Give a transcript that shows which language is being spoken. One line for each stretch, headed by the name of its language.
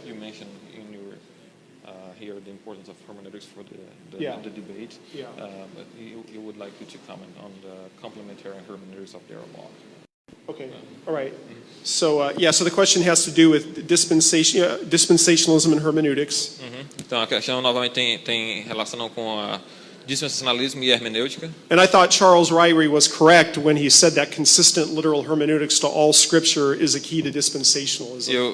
English: You mentioned in your here the importance of hermeneutics for the debate. Yeah. But you would like you to comment on the complementary hermeneutics of Darrell Bock. Okay. All right. So so the question has to do with dispensationalism and hermeneutics.
Portuguese: Então a questão novamente tem relação com a dispensacionalismo e hermenêutica.
English: And I thought Charles Ryrie was correct when he said that consistent literal hermeneutics to all scripture is a key to dispensationalism.